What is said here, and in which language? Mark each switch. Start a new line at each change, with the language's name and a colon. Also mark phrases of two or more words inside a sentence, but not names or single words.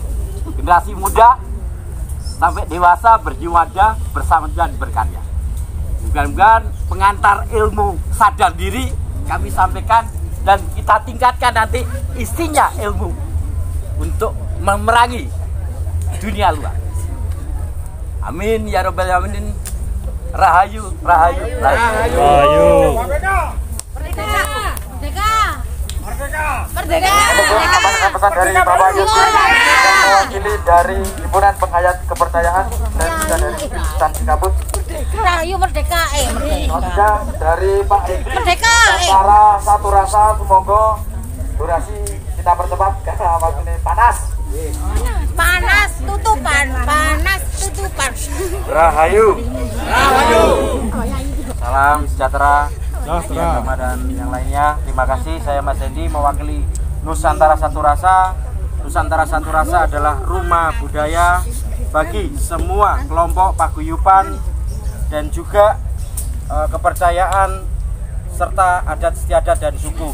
Indonesian: Generasi muda sampai dewasa berjiwada bersama dan berkarya. Mudah-mudahan pengantar ilmu sadar diri kami sampaikan dan kita tingkatkan nanti isinya ilmu untuk memerangi dunia luar.
Arabic: Amin ya rabbal alamin.
Indonesian: Rahayu, rahayu, rahayu. Rahayu. Merdeka. Merdeka. Merdeka. Merdeka. Pesan dari Bapak Yusuf yang mewakili dari Himpunan Penghayat Kepercayaan dan juga dari Instansi Kabut. Rahayu merdeka. Juga dari Pak Edi. Merdeka. Antara satu rasa, semoga durasi kita percepat karena waktu ini panas. Panas tutupan. Panas tutupan. Rahayu. Rahayu. Salam sejahtera. Agama dan yang lainnya. Terima kasih. Saya Mas Edi mewakili Nusantara Satu Rasa. Nusantara Satu Rasa adalah rumah budaya bagi semua kelompok paguyuban dan juga kepercayaan serta adat istiadat dan suku.